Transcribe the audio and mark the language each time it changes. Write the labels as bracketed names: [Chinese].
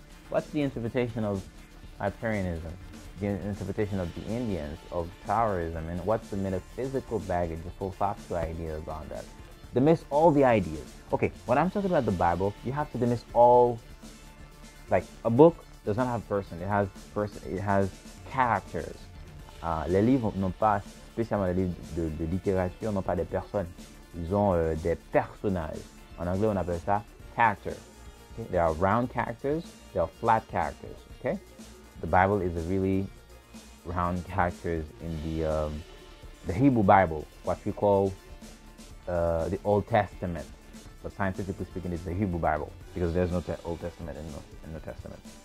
[English] What's the interpretation of Hyperianism, the interpretation of the Indians, of Taoism, and what's the metaphysical baggage, the philosophical ideas on that? Dismiss all the ideas. Okay, when I'm talking about the Bible, you have to dismiss all. Like a book does not have person; it has characters. [French] Les livres n'ont pas, spécialement les livres de littérature, n'ont pas des personnes. Ils ont des personnages. En anglais, on appelle ça character. [English] Okay? There are round characters. There are flat characters. Okay. The Bible is a really round characters in the Hebrew Bible, what we call the Old Testament. But scientifically speaking, it's the Hebrew Bible, because there's no Old Testament in the Testament.